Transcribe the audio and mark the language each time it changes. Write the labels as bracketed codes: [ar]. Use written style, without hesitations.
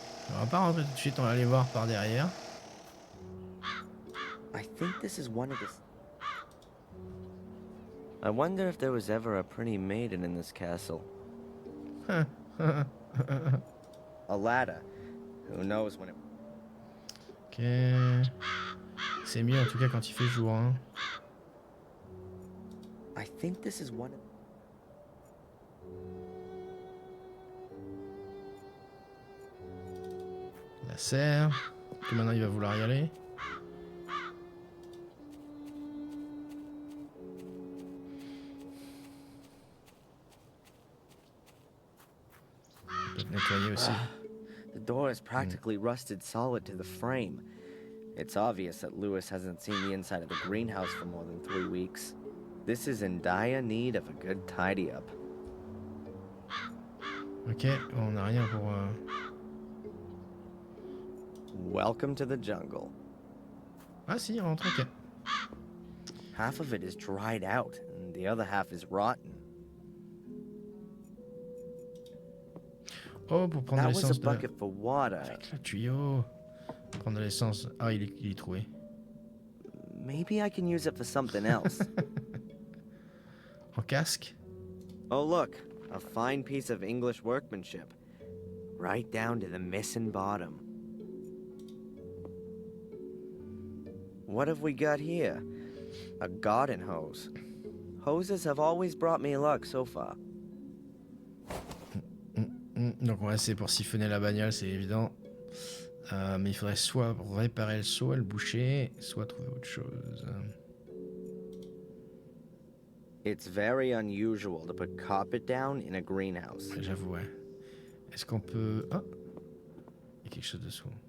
[fr] On va pas rentrer tout de suite, on va aller voir par derrière. [en] I think this is one of the... I wonder if there was ever a pretty maiden in this castle. A ladder. Who knows when it... Ok. [fr] C'est mieux en tout cas quand il fait jour. Hein. [en] I think this is one of... [fr] La serre. Que maintenant il va vouloir y aller. Peut-être nettoyer aussi. [en] The door is practically rusted solid to the frame. It's obvious that Lewis hasn't seen the inside of the greenhouse for more than 3 weeks. This is in dire need of a good tidy up. [fr] Ok, on n'a rien pour... [en] Welcome to the jungle. [fr] Ah si, il rentre, ok. [en] Half of it is dried out, and the other half is rotten. [fr] Oh, pour prendre [en] That was a [fr] l'essence de... [en] bucket for water. [fr] Avec le tuyau. Prendre l'essence... Ah, il est trouvé. [en] Maybe I can use it for something else. [fr] En casque. [en] Oh look, a fine piece of English workmanship. Right down to the missing bottom. What have we got here? A garden hose. Hoses have always brought me luck so far. [fr] Donc on va essayer pour siphonner la bagnole, c'est évident. Mais il faudrait soit réparer le seau, le boucher, soit trouver autre chose. [en] It's very unusual to put carpet down in a greenhouse. [fr] Ouais, j'avoue, ouais. Est-ce qu'on peut... Ah, il y a quelque chose dessous.